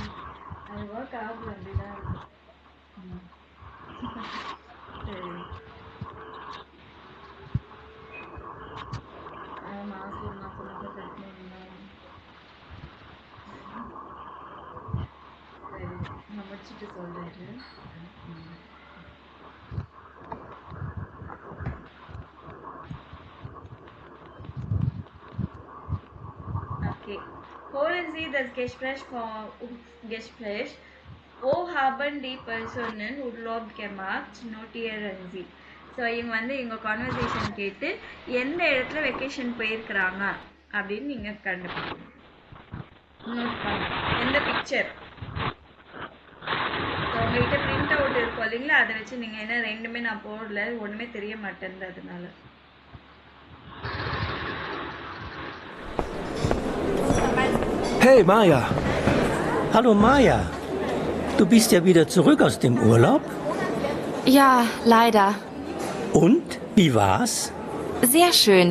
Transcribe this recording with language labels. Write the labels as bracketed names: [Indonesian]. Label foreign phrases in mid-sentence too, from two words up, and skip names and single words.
[Tamil] அது ஒர்க் ஆகல அப்படிதான் இருக்கும். ம். சரி. மாசம் மாசம் மாசம் கட்டணும்னா சரி நான் முடிச்சுட்டு சொல்றேன். Okay. [German] Holen Sie das Gespräch Wo haben die Personen Urlaub gemacht? Notieren Sie. [Tamil] ஸோ இவங்க வந்து இவங்க கான்வர்சேஷன் கேட்டு எந்த இடத்துல வெக்கேஷன் போயிருக்கிறாங்க அப்படின்னு நீங்கள் கண்டுபிடிக்கணும். நோட் பண்ணணும். எந்த பிக்சர் உங்ககிட்ட [English] print out [Tamil] இருக்கும் இல்லைங்களா, அதை வச்சு நீங்கள் என்ன ரெண்டுமே நான் போடல, ஒன்றுமே தெரிய மாட்டேங்குது அதனால. [German] Hey Maja, Hallo Maja, du bist ja wieder zurück aus dem Urlaub. Ja, leider. Und, wie war's? Sehr schön.